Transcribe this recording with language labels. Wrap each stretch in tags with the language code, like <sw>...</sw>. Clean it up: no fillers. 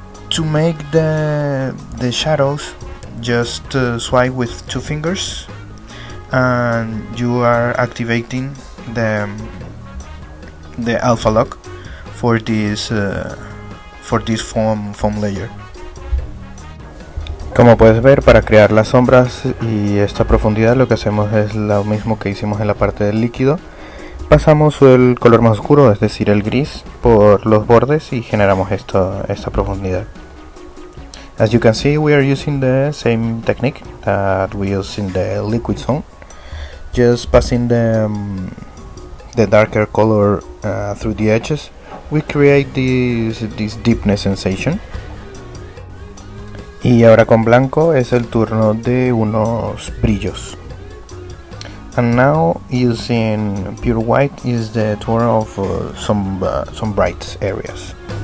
<en>To make the shadows, just swipe with 2 fingers, and you are activating the alpha lock for this foam layer.</en> <es>Como puedes ver, para crear las sombras y esta profundidad lo que hacemos es lo mismo que hicimos en la parte del líquido. Pasamos el color más oscuro, es decir el gris, por los bordes y generamos esta profundidad.</es> <en>As you can see, we are using the same technique that we use in the liquid zone, just passing the darker color through the edges. We create this deepness sensation.</en> <es>Y ahora con blanco es el turno de unos brillos.</es> <en>And now using pure white is the turn of some bright areas.</en>